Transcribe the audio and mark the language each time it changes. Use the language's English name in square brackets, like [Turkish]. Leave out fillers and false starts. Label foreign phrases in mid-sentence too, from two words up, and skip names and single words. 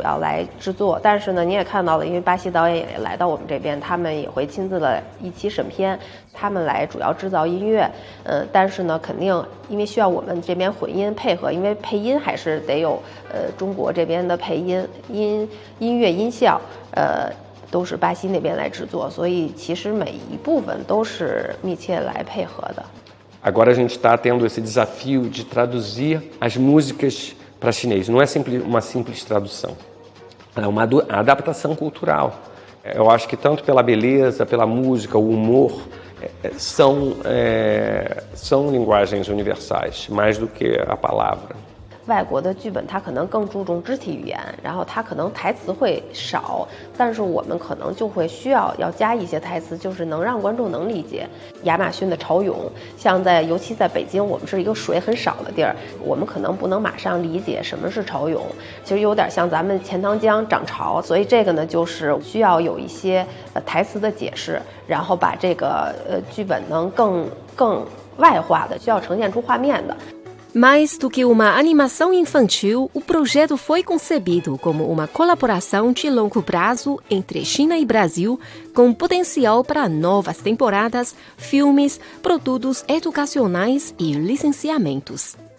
[Chinese] 要来制作，但是呢你也看到了，因为巴西导演也来到我们这边，他们也会亲自的一起审片，他们来主要制造音乐，但是呢肯定因为需要我们这边混音配合，因为配音还是得有中国这边的配音音乐音效都是巴西那边来制作，所以其实每一部分都是密切来配合的。 [Portuguese] Agora a gente está tendo esse desafio de traduzir as músicas para chinês. Não é uma simples tradução, é uma adaptação cultural. Eu acho que tanto pela beleza, pela música, o humor, são linguagens universais, mais do que a palavra. [Chinese] 外国的剧本它可能更注重肢体语言，然后它可能台词会少，但是我们可能就会需要加一些台词，就是能让观众能理解。亚马逊的潮涌，像尤其在北京，我们是一个水很少的地儿，我们可能不能马上理解什么是潮涌，其实有点像咱们钱塘江涨潮，所以这个呢就是需要有一些台词的解释，然后把这个剧本能更外化的，需要呈现出画面的。 [Portuguese] Mais do que uma animação infantil, o projeto foi concebido como uma colaboração de longo prazo entre China e Brasil, com potencial para novas temporadas, filmes, produtos educacionais e licenciamentos.